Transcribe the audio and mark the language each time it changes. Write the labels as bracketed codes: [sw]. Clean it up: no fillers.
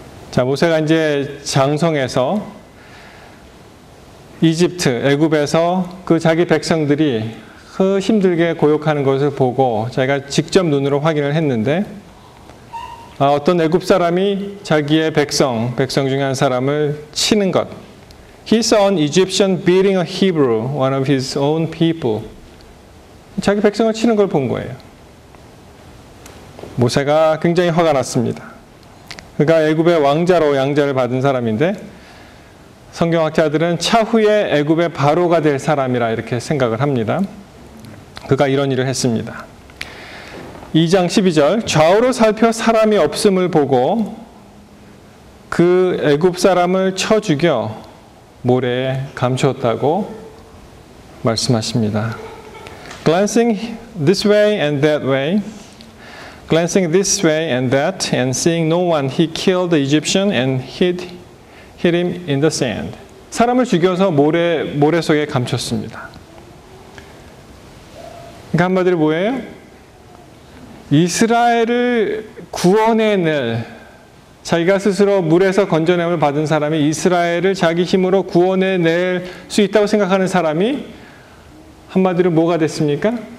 [ko] 자, 모세가 이제 장성해서 이집트, 애굽에서 그 자기 백성들이 그 힘들게 고역하는 것을 보고 자기가 직접 눈으로 확인을 했는데 어떤 애굽 사람이 자기의 백성 중에 한 사람을 치는 것. [en] He saw an Egyptian beating a Hebrew, one of his own people. [ko] 자기 백성을 치는 걸 본 거예요. 모세가 굉장히 화가 났습니다. 그가 애굽의 왕자로 양자를 받은 사람인데 성경학자들은 차후에 애굽의 바로가 될 사람이라 이렇게 생각을 합니다. 그가 이런 일을 했습니다. 2장 12절 좌우로 살펴 사람이 없음을 보고 그 애굽 사람을 쳐 죽여 모래에 감추었다고 말씀하십니다. [en] Glancing this way and that way, glancing this way and that, and seeing no one, he killed the Egyptian and hid him in the sand. [ko] 사람을 죽여서 모래 속에 감췄습니다. 그러니까 한마디로 뭐예요? 이스라엘을 구원해낼, 자기가 스스로 물에서 건져냄을 받은 사람이 이스라엘을 자기 힘으로 구원해낼 수 있다고 생각하는 사람이 한마디로 뭐가 됐습니까?